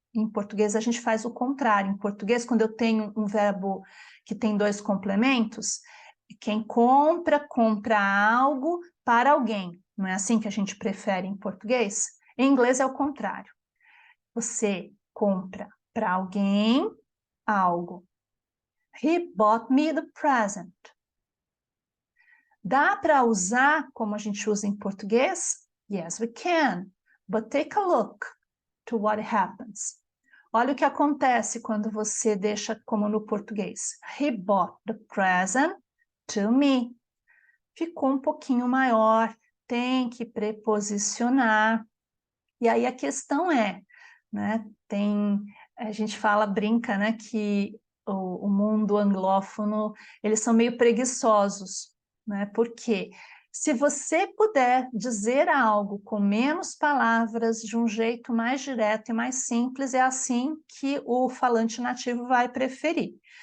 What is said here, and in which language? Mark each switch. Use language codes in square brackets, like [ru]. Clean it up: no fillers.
[pt] Em português, a gente faz o contrário. Em português, quando eu tenho um verbo que tem dois complementos, quem compra, compra algo para alguém. Não é assim que a gente prefere em português? Em inglês é o contrário. Você compra para alguém algo. [en] He bought me the present. [pt] Dá para usar como a gente usa em português? [en] Yes, we can. But take a look to what happens. [pt] Olha o que acontece quando você deixa como no português. [en] He bought the present to me. [pt] Ficou um pouquinho maior, tem que preposicionar. E aí a questão é, né, a gente brinca, né, que o mundo anglófono, eles são meio preguiçosos, né, porque se você puder dizer algo com menos palavras, de um jeito mais direto e mais simples, é assim que o falante nativo vai preferir.